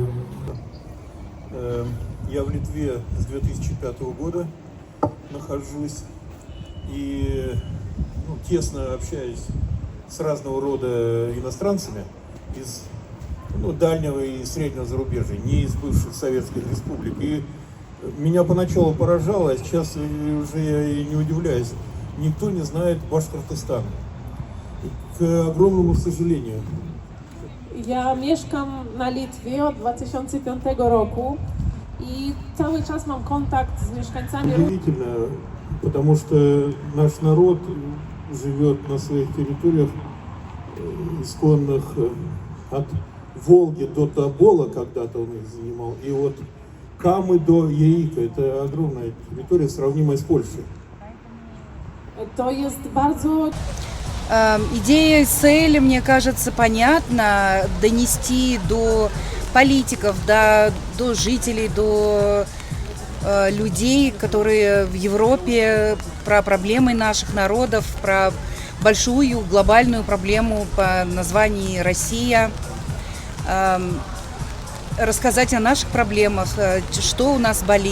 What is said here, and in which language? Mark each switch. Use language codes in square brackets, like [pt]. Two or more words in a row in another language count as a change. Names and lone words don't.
[ru] Я в Литве с 2005 года нахожусь и тесно общаюсь с разного рода иностранцами из дальнего и среднего зарубежья, не из бывших советских республик. И меня поначалу поражало, а сейчас уже я и не удивляюсь, никто не знает Башкортостан. К огромному сожалению. [pl] Ja mieszkam na Litwie od 2005 roku i cały czas mam kontakt z mieszkańcami. [ru] Удивительно, потому что наш народ живет на своих территориях, исконных от Волги до Тобола, когда-то он их занимал, и от Камы до Яика. Это огромная территория, сравнимая с Польшей. [pl] To jest bardzo. [ru] Идея и цель, мне кажется, понятна, донести до политиков, до жителей, до людей, которые в Европе, про проблемы наших народов, про большую глобальную проблему по названию Россия, рассказать о наших проблемах, что у нас болит.